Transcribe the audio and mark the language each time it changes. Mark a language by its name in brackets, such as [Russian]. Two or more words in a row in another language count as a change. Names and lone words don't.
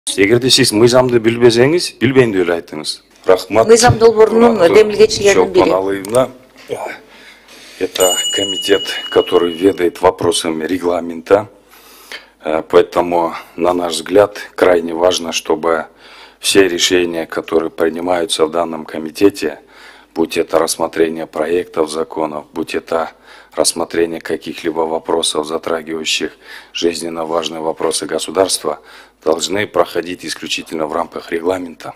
[Kyrgyz] Эгерде сиз мыйзамды билбесеңиз, билбейм деп эле айттыңыз. Рахмат. Мыйзам долбоорунун демилгечилеринин бири. [Russian] Это комитет, который ведает вопросами регламента. Поэтому, на наш взгляд, крайне важно, чтобы все решения, которые принимаются в данном комитете, будь это рассмотрение проектов законов, будь это рассмотрение каких-либо вопросов, затрагивающих жизненно важные вопросы государства, должны проходить исключительно в рамках регламента.